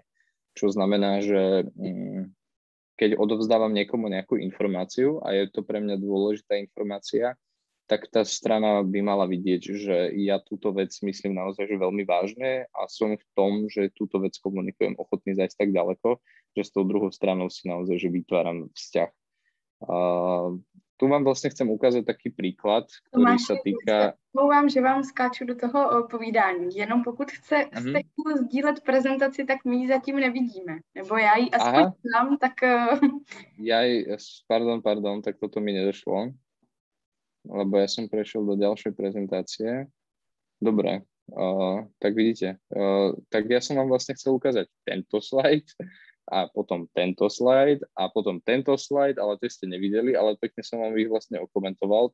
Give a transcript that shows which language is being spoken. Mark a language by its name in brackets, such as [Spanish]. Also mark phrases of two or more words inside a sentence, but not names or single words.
[Slovak] Čo znamená, že keď odovzdávam niekomu nejakú informáciu a je to pre mňa dôležitá informácia, tak tá strana by mala vidieť, že ja túto vec myslím naozaj že veľmi vážne a som v tom, že túto vec komunikujem ochotný zajsť tak ďaleko, že s tou druhou stranou si naozaj že vytváram vzťah. Tu vám vlastne chcem ukázať taký príklad, ktorý sa týka... [Czech] Mluvám, že vám skáču do toho povídání. Jenom pokud chcete sdílet prezentaci, tak my ji zatím nevidíme. Nebo já ji aspoň znám, tak... [Slovak] Pardon, tak toto mi nedošlo. Lebo ja som prešiel do ďalšej prezentácie. Dobre, tak vidíte. Tak ja som vám vlastne chcel ukázať tento slajd a potom tento slajd a potom tento slajd, ale tie ste nevideli, ale pekne som vám ich vlastne okomentoval.